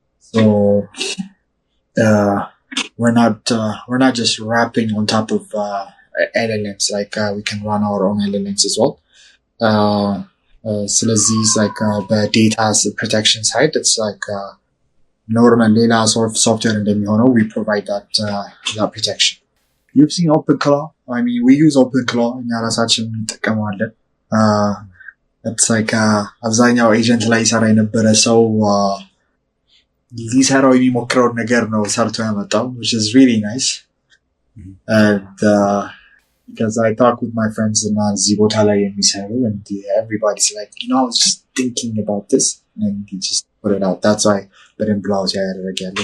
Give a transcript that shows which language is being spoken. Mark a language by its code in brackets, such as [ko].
[en] So we're not just wrapping on top of LLMs, like we can run our own LLMs as well. ስለዚህ like the data protection side, it's like normal ሌላ software [am] እንደሚሆነው [en] we provide that protection. You've seen OpenClaw? I mean we use OpenClaw [am] እኛ ራሳችን እንጠቀመዋለን። it's like አብዛኛው ኤጀንት ላይ ይሰራ የነበረ ሰው ሊሰራው የሚሞክረውን ነገር ነው ሰርቶ ያመጣው, [en] which is really nice. And because I talk with my friends and [am] እዚህ ቦታ ላይ የሚሰሩ [en] and everybody's like, you know, I was just thinking about this and he just put it out. That's why [am] በደንብ ብላውዝ ያደረገ ያለ.